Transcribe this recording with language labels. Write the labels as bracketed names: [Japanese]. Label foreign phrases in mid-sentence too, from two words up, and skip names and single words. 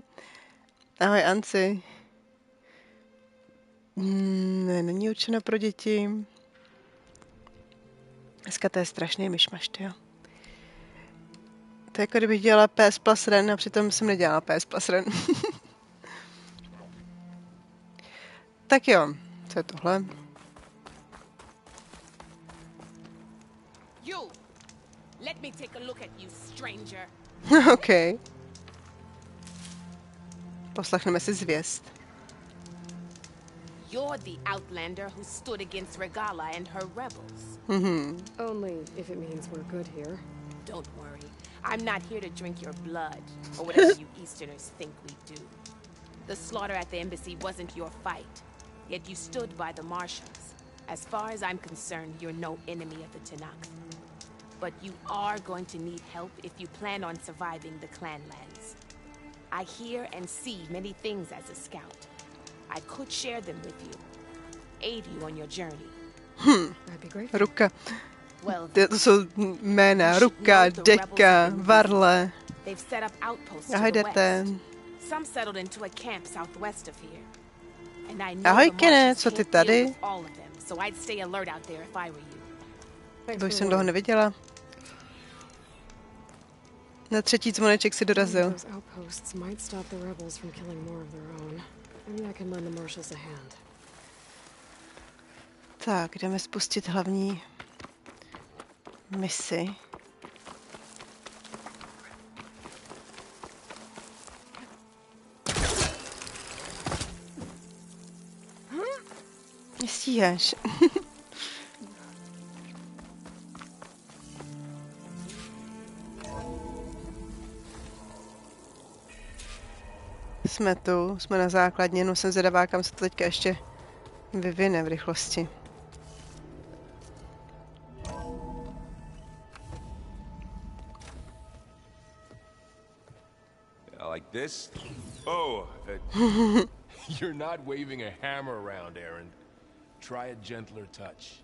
[Czech] Ahoj, Anci. Ne, není určeno pro děti. Dneska to je strašný myšmaš, jo. To je jako kdybych dělala PS Plus Ren a přitom jsem nedělala PS Plus Ren. Tak jo, co je tohle? [English] Let me take a look at you, stranger. [Czech] OK. Poslechneme si zvěst. [English] You're the outlander who stood against Regala and her rebels. Only if it means we're good here. Don't worry. I'm not here to drink your blood, or whatever you Easterners think we do. The slaughter at the embassy wasn't your fight, yet you stood by the marshals. As far as I'm concerned, you're no enemy of the Tanakh. But you are going to need help if you plan on surviving the clanlands. I hear and see many things as a scout. I could share them with you, aid you on your journey. I'd be grateful. Ruka. Well, [Czech] To jsou jména. Ruka, Deka, Varle. [English] they've set up outposts [Czech] Ahoj, [English] to the [Czech] jdete. [English] west. Some settled into a camp southwest of here. And I know [Czech] Ahoj, [English] the [Czech] Kene, [English] marshals [Czech] co ty [English] can't deal [Czech] tady? [English] with all of them, so I'd stay alert out there if I were you. Thanks [Czech] To už [English] for [Czech] jsem [English] the [Czech] dlouho [English] word. [Czech] neviděla. Na třetí zvoneček si dorazil. [English] Those outposts might stop the rebels from killing more of their own. Maybe I can lend the marshals a hand. [Czech] Tak, jdeme spustit hlavní misi. Nestíháš. Jsme tu, jsme na základně, no jsem zvědavá, kam se to teďka ještě vyvine v rychlosti. [English] Like this? Oh, You're not waving a hammer around, Aaron. Try a gentler touch.